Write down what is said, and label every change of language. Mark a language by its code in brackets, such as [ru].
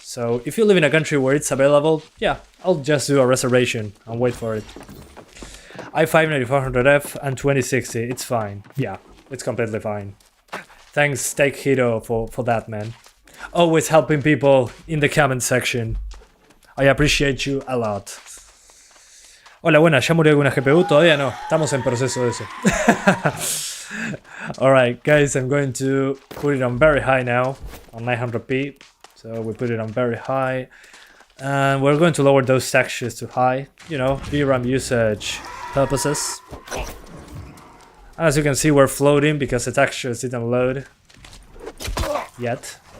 [en] So if you live in a country where it's available, yeah, I'll just do a reservation and wait for it. i5 9400F and 2060, it's fine. Yeah, it's completely fine. Thanks Steak Hito for that, man. Always helping people in the comment section. I appreciate you a lot. [es] Hola, buenas, ¿ya murió alguna GPU? Todavía no, estamos en proceso de eso. [en] Alright guys, I'm going to put it on very high now, on 900p. So we put it on very high. And we're going to lower those textures to high, you know, VRAM usage purposes. As you can see, we're floating because the textures didn't load yet.